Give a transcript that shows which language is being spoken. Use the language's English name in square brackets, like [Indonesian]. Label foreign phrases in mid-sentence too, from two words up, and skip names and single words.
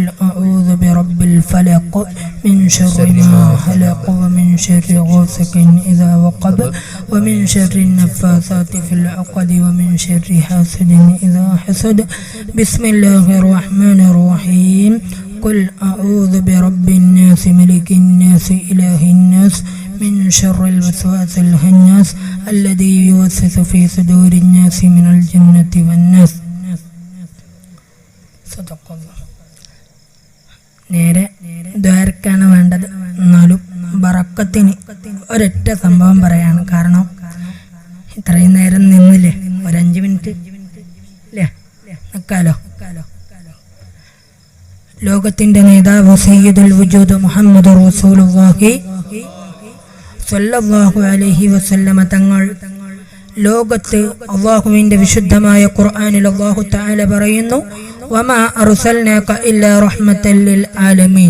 [Arabic] أعوذ برب الفلق من شر ما خلق ومن شر غاسق إذا وقب ومن شر النفاثات في العقد ومن شر حاسد إذا حسد بسم الله الرحمن الرحيم قل أعوذ برب الناس ملك الناس إله الناس من شر الوسواس الخناس الذي يوسوس في صدور الناس من الجنة والناس صدق الله. [Malayalam] നേരെ ദ്വാരക്കാണ് വേണ്ടത്. എന്നാലും ബറക്കത്തിന് ഒരൊറ്റ സംഭവം പറയാണ്. കാരണം ഇത്രയും നേരം നിന്നില്ലേ, ഒരു 5 മിനിറ്റ് അല്ലേ നിൽക്കാലോ. ലോകത്തിന്റെ നേതാവ് [Arabic] سيد الوجود [Malayalam] മുഹമ്മദ് [Arabic] رسول الله صلى الله عليه وسلم [Malayalam] തങ്ങൾ ലോകത്ത് അല്ലാഹുവിന്റെ വിശുദ്ധമായ ഖുർആനിൽ [Arabic] الله تعالى [Malayalam] പറയുന്നു, [Arabic] وما أرسلناك إلا رحمة للعالمين.